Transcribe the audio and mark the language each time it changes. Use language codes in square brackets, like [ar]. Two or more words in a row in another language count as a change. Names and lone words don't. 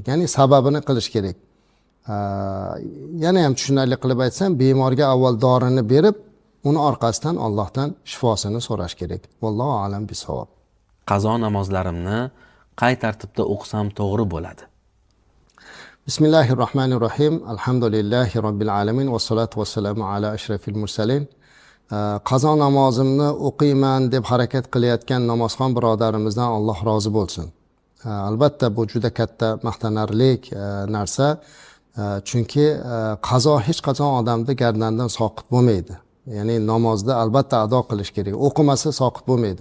[uz] Ya'ni sababini qilish kerak. Yana ham tushunarli qilib aytsam, bemorga avval dorini berib, uni orqasidan Allohdan shifosini so'rash kerak. [ar] والله أعلم بالصواب. [uz] Qazo namozlarimni qay tartibda o'qisam to'g'ri bo'ladi? [ar] بسم الله الرحمن الرحيم. الحمد لله رب العالمين والصلاة والسلام على أشرف المرسلين. [uz] Qazo namozimni o'qiyman deb harakat qilayotgan namozxon birodarimizdan Alloh rozi bo'lsin. Albatta bu juda katta maqtanarlik narsa. Chunki qazo hech qachon odamni gardandan soqit bo'lmaydi. Ya'ni namozni albatta ado qilish kerak. O'qimasa soqit bo'lmaydi.